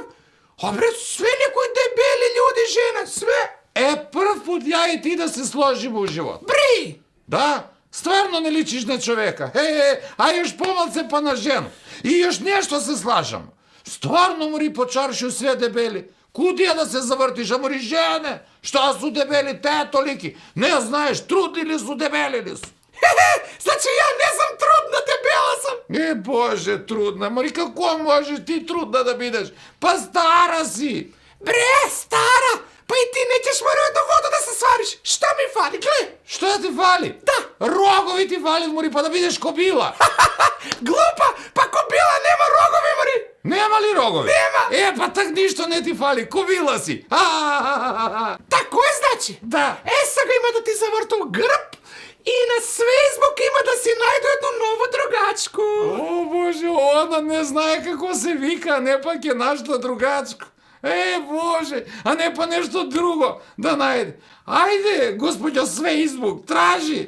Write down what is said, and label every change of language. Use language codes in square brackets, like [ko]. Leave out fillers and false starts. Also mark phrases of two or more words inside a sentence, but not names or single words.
[sr] А бре, све некои дебели луѓе жена, све. Прв пут ја и ти да се сложиме у живот. Бри! Да, стварно не личиш на човека. А још помалце па на жenu. И још нешто се слажам. Стварно мори по чаршио све дебели. Куди да се завртиш, а мори жене? Šta su debeli te toliki? Ne znaš, trudni li su, debeli li su? Znači ja ne sam trudna, debela sam. Bože, trudna, mori kako možeš ti trudna da bideš? Pa stara si. Bre, stara, pa i ti nećeš morati do vodu da se svariš. Šta mi fali, gle? Šta ti fali? Da. Rogovi ti fali, mori, pa da bideš kobila. Glupa, pa kobila nema rogovi, mori. Nema li rogovi? Nema. Pa tak ništa ne ti fali, kobila si. Tako je znači? Da. [bg] Сега има да ти завърта у гръб и на Фейсбук има да си найду едно ново другачко. О, Боже, она не знае како се вика, а не пак е нашата другачко. [sr] Боже, а не па нешто друго да најде. Ајде, господјо Фейсбук, тражи.